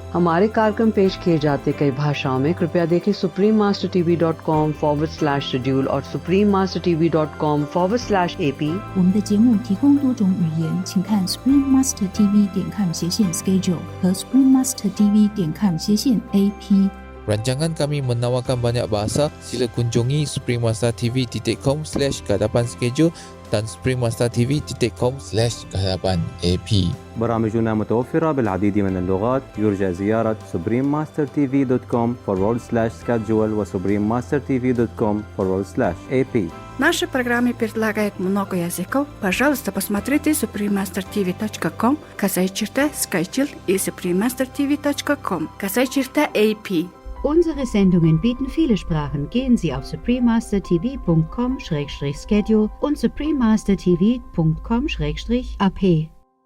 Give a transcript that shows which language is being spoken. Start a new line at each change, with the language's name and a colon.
Hindi: हमारे कार्यक्रम पेश किए जाते कई भाषाओं में कृपया देखें suprememastertv.com/schedule और suprememastertv.com/AP。
Chinese: 我们的节目提供多种语言，请看 suprememastertv.com/schedule 和 suprememastertv.com/AP。
Malay: Rancangan kami menawarkan banyak bahasa. Sila kunjungi suprememastertv.com/kehadapan-schedule dan suprememastertv.com/kehadapan-AP.
Arabic: برامجنا متوفرة بالعديد من اللغات. يرجى زيارة suprememastertv.com/schedule و suprememastertv.com/AP.
Russian: Наши программы предлагают много языков. Пожалуйста, посмотрите suprememastertv.com, /schedule и suprememastertv.com, /AP.
German: Unsere Sendungen bieten viele Sprachen. Gehen Sie auf suprememastertv.com/schedule und suprememastertv.com/AP.